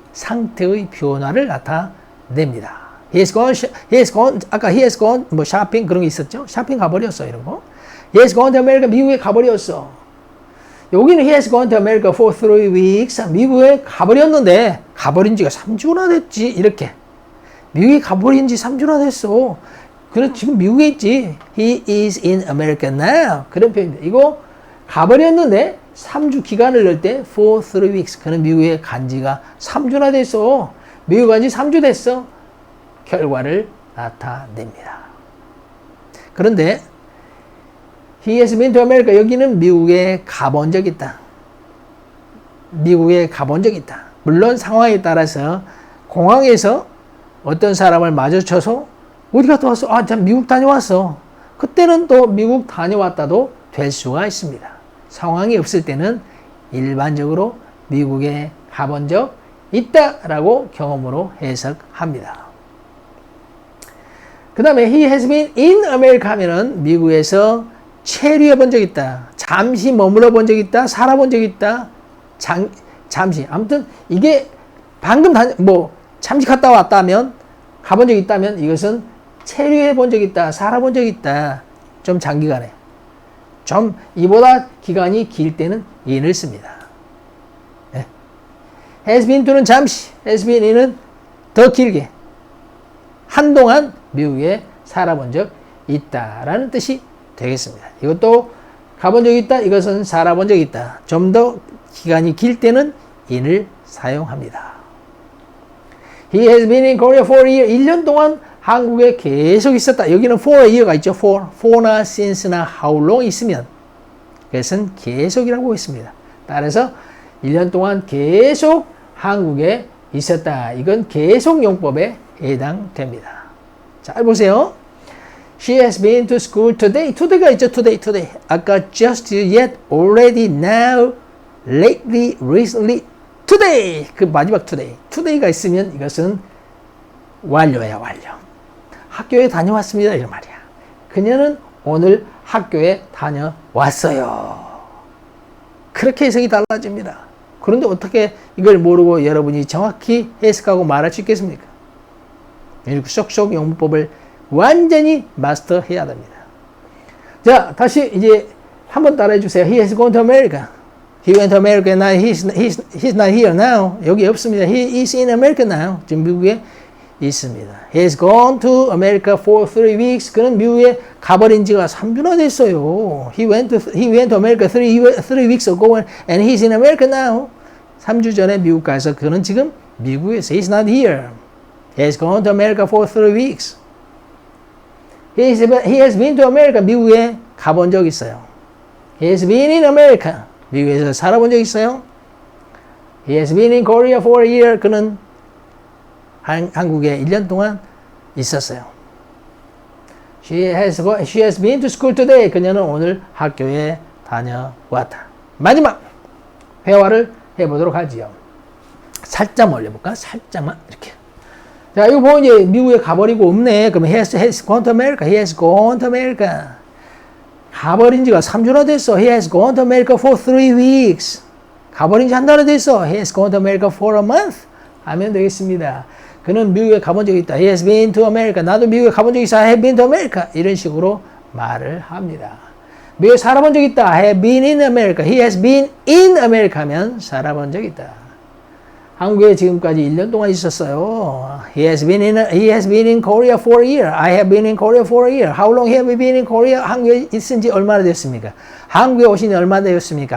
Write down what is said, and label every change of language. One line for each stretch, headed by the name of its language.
Korean: 상태의 변화를 나타냅니다.
English: He has gone,
Korean: 아까
English: he has gone,
Korean: 쇼핑 그런 게 있었죠? 쇼핑 가버렸어, 이런 거.
English: He has gone to America.
Korean: 미국에 가버렸어. 여기는
English: he has gone to America for 3 weeks.
Korean: 미국에 가버렸는데, 가버린 지가 3주나 됐지. 이렇게. 미국에 가버린 지 3주나 됐어. 그래, 지금 미국에 있지.
English: He is in America now.
Korean: 그런 표현입니다. 이거 가버렸는데 3주 기간을 넣을 때
English: for 3 weeks.
Korean: 그는 미국에 간 지가 3주나 됐어. 미국 간 지 3주 됐어. 결과를 나타냅니다. 그런데
English: He has been to America.
Korean: 여기는 미국에 가본 적 있다. 미국에 가본 적 있다. 물론 상황에 따라서 공항에서 어떤 사람을 마주쳐서 어디 갔다 왔어? 아, 참 미국 다녀왔어. 그때는 또 미국 다녀왔다도 될 수가 있습니다. 상황이 없을 때는 일반적으로 미국에 가본 적 있다라고 경험으로 해석합니다. 그 다음에
English: he has been in America
Korean: 하면은 미국에서 체류해 본 적 있다. 잠시 머물러 본 적 있다. 살아본 적 있다. 잠시. 아무튼 이게 방금 잠시 갔다 왔다면, 가본 적 있다면 이것은 체류해 본 적 있다. 살아본 적 있다. 좀 장기간에. 좀 이보다 기간이 길 때는 in을 씁니다. 네. has been to는 잠시, has been in은 더 길게. 한동안 미국에 살아본 적 있다라는 뜻이 되겠습니다. 이것도 가본 적 있다. 이것은 살아본 적 있다. 좀 더 기간이 길 때는 in을 사용합니다.
English: He has been in Korea for a year.
Korean: 1년 동안 한국에 계속 있었다. 여기는 for a year가 있죠. for나 since나 how long 있으면 그것은 계속이라고 있습니다. 따라서 1년 동안 계속 한국에 있었다. 이건 계속용법에 해당됩니다. 잘 보세요.
English: She has been to school today.
Korean: today가 있죠.
English: today.
Korean: 아까
English: just, yet, already, now, lately, recently, today.
Korean: 그 마지막 today. today가 있으면 이것은 완료야, 완료. 학교에 다녀왔습니다. 이런 말이야. 그녀는 오늘 학교에 다녀왔어요. 그렇게 해석이 달라집니다. 그런데 어떻게 이걸 모르고 여러분이 정확히 해석하고 말할 수 있겠습니까? 쏙쏙 용법을 완전히 마스터해야 됩니다. 자, 다시 이제 한번 따라해 주세요.
English: He has gone to America. He went to America. Now he's not here now.
Korean: 여기 없습니다.
English: He is in America now.
Korean: 지금 미국에 있습니다.
English: He has gone to America for 3 weeks.
Korean: 그는 미국에 가버린 지가 3주나 됐어요.
English: He went to America 3 weeks ago and he's in America now.
Korean: 3주 전에 미국 가서 그는 지금 미국에서
English: he's not here. He has gone to America for 3 weeks. He has been to America.
Korean: 미국에 가본 적 있어요.
English: He has been in America.
Korean: 미국에서 살아본 적 있어요.
English: He has been in Korea for a year.
Korean: 그는 한국에 1년 동안 있었어요.
English: She has been to school today.
Korean: 그녀는 오늘 학교에 다녀왔다. 마지막 회화를 해보도록 하지요. 살짝 올려볼까? 살짝만 이렇게. 자, 이거 보면 이제 미국에 가버리고 없네. 그러면
English: he has gone to America. He has gone to America.
Korean: 가버린 지가 3주나 됐어.
English: He has gone to America for 3 weeks.
Korean: 가버린 지 한 달이 됐어.
English: He has gone to America for a month.
Korean: 하면 되겠습니다. 그는 미국에 가본 적이 있다.
English: He has been to America.
Korean: 나도 미국에 가본 적이 있어.
English: I have been to America.
Korean: 이런 식으로 말을 합니다. 미국에 살아본 적이 있다.
English: I have been in America. He has been in America
Korean: 하면 살아본 적이 있다. 한국에 지금까지 1년 동안 있었어요.
English: He has been in Korea for a year. I have been in Korea for a year. How long have you been in Korea?
Korean: 한국에 있은 지 얼마나 됐습니까? 한국에 오신 지 얼마나 되었습니까?